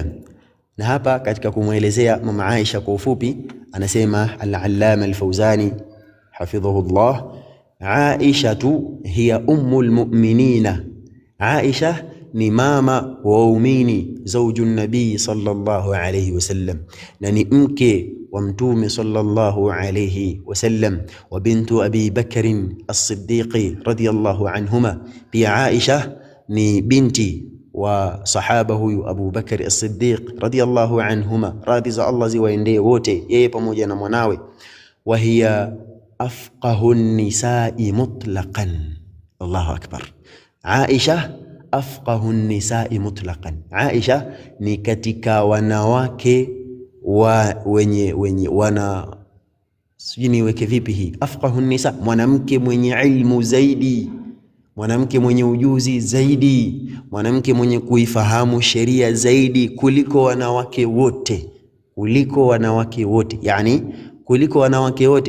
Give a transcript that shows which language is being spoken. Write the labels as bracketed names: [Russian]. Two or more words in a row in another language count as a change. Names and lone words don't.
[Swahili] Na hapa katika kumuelezea mama Aisha kwa ufupi anasema al-Allama al-Fawzani hafidhahullah, [Arabic] عائشة هي أم المؤمنين, [Swahili] Aisha ni mama wa waumini, [Arabic] زوج النبي صلى الله عليه وسلم, [Swahili] na ni mke wa Mtume [Arabic] صلى الله عليه وسلم, وبنت أبي بكر الصديق رضي الله عنهما. [Swahili] Pia Aisha ni binti wa sahaba huyu Abu Bakr as-Siddiq [Arabic] رضي الله عنهما, [Swahili] radhi za Allah ziwaendee wote, yeye pamoja na mwanawe. [Arabic] وهي أفقه النساء مطلقا، الله أكبر. عائشة أفقه النساء مطلقا, [Swahili] Aisha ni katika wanawake wenye wana, sijui weke vipi hii [Arabic] أفقه النساء, [Swahili] mwanamke mwenye ilmu zaidi, mwanamke mwenye ujuzi zaidi, mwanamke mwenye kuifahamu sheria zaidi kuliko wanawake wote, yani kuliko wanawake wote.